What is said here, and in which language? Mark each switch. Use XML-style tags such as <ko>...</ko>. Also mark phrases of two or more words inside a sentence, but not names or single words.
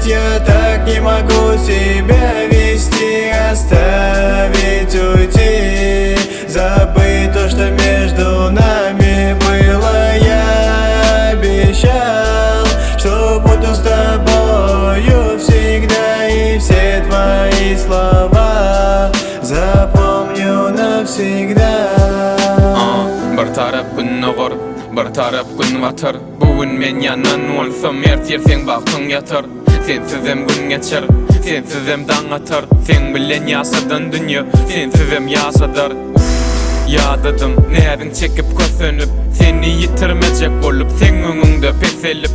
<ru>Я так не могу себя вести, оставить, уйти, забыть то, что между нами было. Я обещал, что буду с тобою всегда, и все твои слова запомню навсегда.</ru> <tk>Bir tarap gün nogor, bir tarap gün watar. Bugün men yanan bolsam ertirseň bagtyň yatar. Sensizem gün geçer, sensizem daň atar. Sen bilen ýaşadan dünýä, sensizem ýaşadar. Ýadadım, nädin çekip kösünüp, seni yitirmejek bolup, sen öňüňde peselip.</tk>